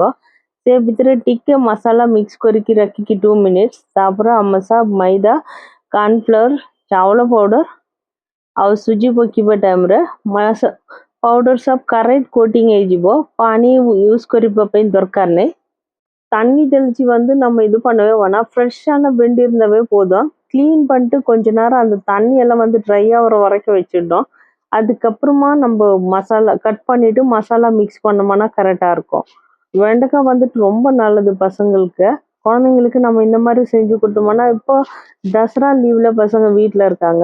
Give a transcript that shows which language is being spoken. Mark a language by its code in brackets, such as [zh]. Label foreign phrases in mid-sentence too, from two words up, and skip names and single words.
[or] ସେ ଭିତରେ ଟିକେ ମସଲା ମିକ୍ସ କରିକି ରଖିକି 2 ମିନିଟ୍ସ, ତାପରେ ଆମସା ମଇଦା, କର୍ଣ୍ଣଫ୍ଲୋର, ଚାଉଳ ପାଉଡର ଆଉ ସୁଜି ପକେଇବା ଟାଇମରେ ପାଉଡର ସବୁ କରେକ୍ଟ கோட்டிங் ହେଇଯିବ। ପାଣି யூஸ் କରିବା ପାଇଁ ଦରକାର ନାହିଁ। [ta] தண்ணி தெளிச்சு வந்து நம்ம இது பண்ணவே வேணாம். ஃப்ரெஷ்ஷான வெண்டி இருந்தாவே போதும். க்ளீன் பண்ணிட்டு கொஞ்ச நேரம் அந்த தண்ணி எல்லாம் வந்து ட்ரை ஆகிற வரைக்கும் வச்சிடணும். அதுக்கப்புறமா நம்ம மசாலா கட் பண்ணிட்டு மசாலா மிக்ஸ் பண்ணோம்னா கரெக்டாக இருக்கும். வெண்டைக்காய் வந்துட்டு ரொம்ப நல்லது பசங்களுக்கு. குழந்தைங்களுக்கு நம்ம இந்த மாதிரி செஞ்சு கொடுத்தோம்னா இப்போ தசரா லீவ்ல பசங்க வீட்டில் இருக்காங்க.